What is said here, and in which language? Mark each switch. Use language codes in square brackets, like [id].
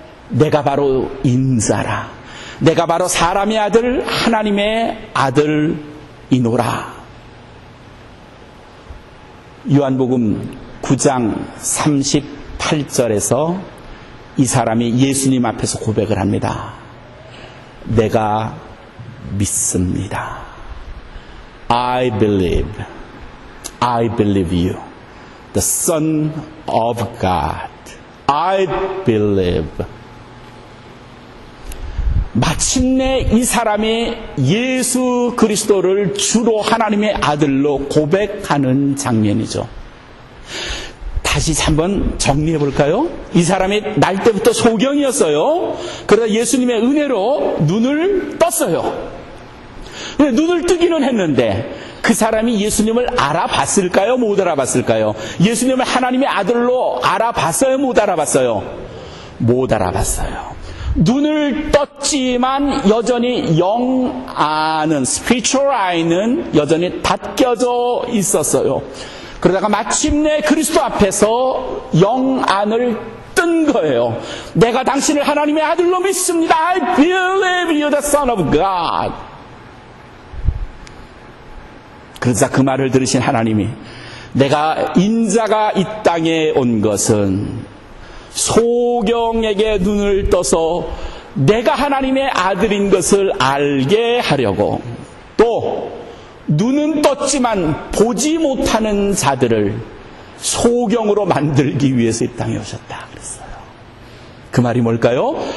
[ko] 내가 바로 인자라. 내가 바로 사람의 아들, 하나님의 아들이노라. 요한복음 9장 38절에서 이 사람이 예수님 앞에서 고백을 합니다. 내가 믿습니다. [en] I believe you, the Son of God. I believe. [ko] 마침내 이 사람이 예수 그리스도를 주로 하나님의 아들로 고백하는 장면이죠. 다시 한번 정리해 볼까요? 이 사람이 날 때부터 소경이었어요. 그러다 예수님의 은혜로 눈을 떴어요. 눈을 뜨기는 했는데 그 사람이 예수님을 알아봤을까요? 못 알아봤을까요? 예수님을 하나님의 아들로 알아봤어요? 못 알아봤어요? 못 알아봤어요. 눈을 떴지만 여전히 영 안은, [en] spiritual eye [ko] 는 여전히 닫혀져 있었어요. 그러다가 마침내 그리스도 앞에서 영 안을 뜬 거예요. 내가 당신을 하나님의 아들로 믿습니다. [en] I believe you, the Son of God. [ko] 그러자 그 말을 들으신 하나님이, 내가 인자가 이 땅에 온 것은 소경에게 눈을 떠서 내가 하나님의 아들인 것을 알게 하려고, 또 눈은 떴지만 보지 못하는 자들을 소경으로 만들기 위해서 이 땅에 오셨다 그랬어요. 그 말이 뭘까요?